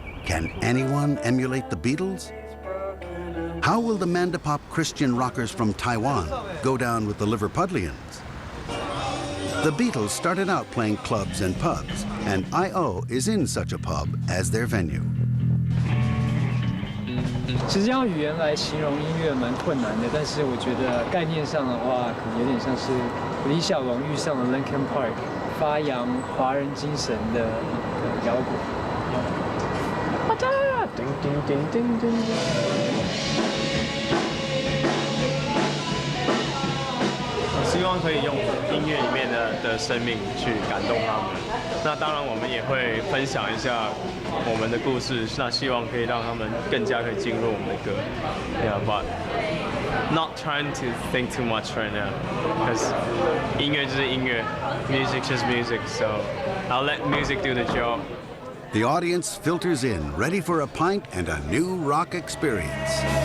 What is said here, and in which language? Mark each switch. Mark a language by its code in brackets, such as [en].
[en] Can anyone emulate the Beatles? How will the Mandapop Christian rockers from Taiwan go down with the Liverpudlians? The Beatles started out playing clubs and pubs, and I.O. is in such a pub as their venue. [zh] 其实用语言来形容音乐蛮困难的，但是我觉得概念上的话，可能有点像是李小龙遇上了 Linkin Park， 发扬华人精神的一个摇滚。叮叮叮叮叮。希望可以用音乐里面的生命去感动他们。那当然，我们也会分享一下我们的故事。那希望可以让他们更加可以进入我们的歌。 [en] Yeah, but not trying to think too much right now, because [zh] 音乐就是音乐 [en] ，music just music. So I'll let music do the job. The audience filters in, ready for a pint and a new rock experience.